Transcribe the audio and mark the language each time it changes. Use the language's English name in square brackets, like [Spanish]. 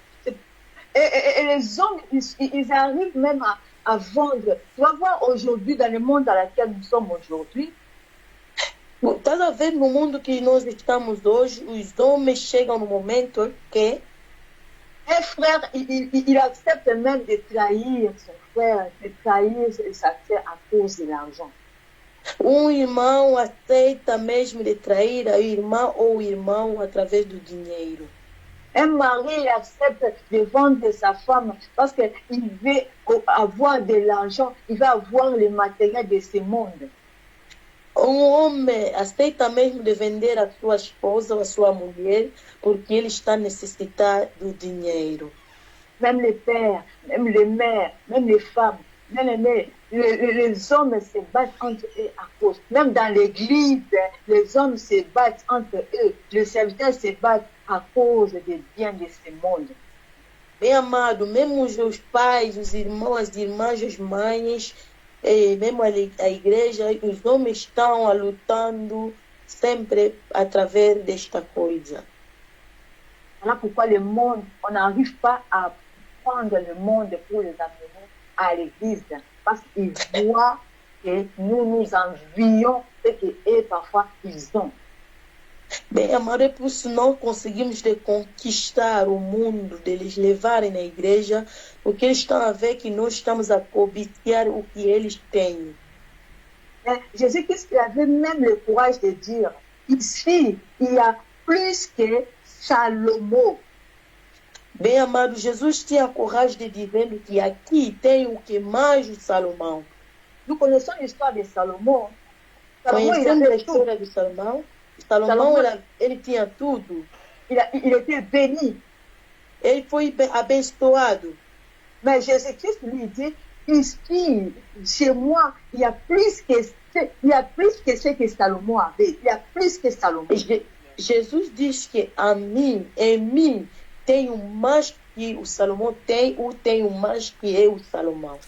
[French] Et les hommes, ils arrivent même à vendre. Tu vas voir aujourd'hui, dans le monde dans lequel nous sommes aujourd'hui. [Portuguese] Estás a ver no mundo que nós estamos hoje, os homens chegam no momento que [French] un frère, il accepte même de trahir son frère, de trahir sa sœur à cause de l'argent. [Portuguese] Irmão aceita mesmo de trair a irmã ou o irmão através do dinheiro. [French] Un mari accepte de vendre sa femme parce qu'il veut avoir de l'argent, il veut avoir le matériel de ce monde. [Portuguese] Homem aceita mesmo de vender a sua esposa ou a sua mulher porque ele está necessitado do dinheiro. [French] Même les pères, même les mères, même les femmes, même les hommes se battent entre eux à cause. Même dans l'église, les hommes se battent entre eux. Les serviteurs se battent à cause des biens de ce monde. [Portuguese] Bem amado, mesmo os pais, os irmãos, as irmãs, as mães, mesmo a igreja, os homens estão lutando sempre através desta coisa. [French] Voilà pourquoi le monde, on n'arrive pas à prendre le monde pour les amener à l'église, parce qu'ils voient que nous envions ce qu'eux parfois ils ont. [Portuguese] Bem, amado, é por isso não conseguimos de conquistar o mundo, de eles levarem na igreja, porque eles estão a ver que nós estamos a cobiçar o que eles têm. [French] Jésus-Christ avait même le courage de dire, ici, il y a plus que Salomon. [Portuguese] Bem, amado, Jesus tinha coragem de dizer que aqui tem o que mais o Salomão. [French] Nous connaissons l'histoire de Salomon. [Portuguese] Conhecemos a história de Salomão. Salomão ele tinha tudo. [French] Il était béni. [Portuguese] Ele foi abençoado. [French] Mais Jésus-Christ lui dit, ici, chez moi, il y a plus que ce que Salomon avait. Il y a plus que Salomon. [Portuguese] Jesus diz que em mim, tenho mais que o Salomão tem, ou tenho mais que eu, Salomão.